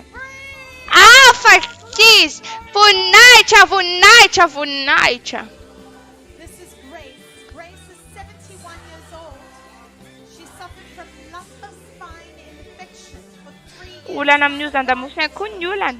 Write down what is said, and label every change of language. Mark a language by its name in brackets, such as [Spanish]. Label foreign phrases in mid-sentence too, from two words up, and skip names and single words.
[Malagasy] Afaka izy! Voninahitra, voninahitra, voninahitra. [English] This is Grace. Grace is 71 years old. She suffered from lumbar spine infection for 3 years. [Malagasy] Olana amin'ny ozan-damosina koa ny olana.